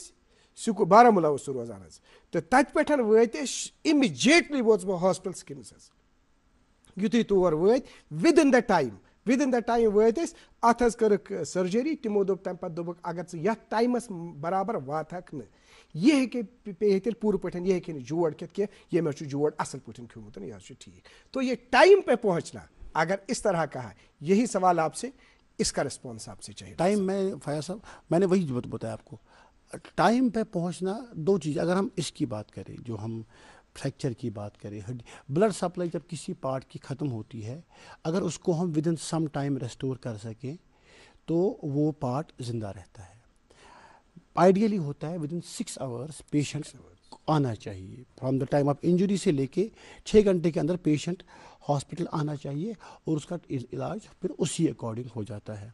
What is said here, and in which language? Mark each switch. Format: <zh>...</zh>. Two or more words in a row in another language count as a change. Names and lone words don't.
<ks>أسۍ بارہمولہ اوس سُہ روزان حظ تہٕ تتہِ پٮ۪ٹھ وٲتۍ أسۍ اِمِجیٹلی ووتُس بہٕ ہاسپِٹل سِکمٕز حظ یِتھُے تور وٲتۍ</ks> <en>within the time</en> <ks>وٲتۍ أسۍ اتھ حظ کٔرٕکھ سٔرجری تِمو دوٚپ تمہِ پتہٕ دوٚپُکھ اگر ژٕ یتھ ٹایمس برابر واتہکھ نہٕ یہِ ہیٚکہِ پیٚیہِ تیٚلہِ پوٗرٕ پٲٹھۍ یہِ ہیٚکہِ نہٕ جوڑ کھٮ۪تھ کینٛہہ ییٚمۍ حظ چھُ جوڑ اصٕل پٲٹھۍ کھیوٚمُت یہِ حظ چھُ ٹھیٖک</ks> <ur>تو یہ ٹائم پہ پہنچنا اگر اس طرح کا ہے یہی سوال آپ سے اس کا رسپانس آپ سے چاہیے ٹائم میں فیاض صاحب میں نے وہی بتایا آپ کو ٹائم پہ پہنچنا دو چیز اگر ہم اس کی بات کریں جو ہم فریکچر کی بات کریں بلڈ سپلائی جب کسی پارٹ کی ختم ہوتی ہے اگر اس کو ہم</ur> <en>within some time</en> <ur>ریسٹور کر سکیں تو وہ پارٹ زندہ رہتا ہے آئیڈیلی ہوتا ہے</ur> <en>within 6 hours</en> <ur>پیشنٹ آنا چاہیے</ur> <en>from the time of injury</en> <ur>سے لے کے 6 گھنٹے کے اندر پیشنٹ ہاسپٹل آنا چاہیے اور اس کا علاج پھر اسی اکارڈنگ ہو جاتا ہے.</ur>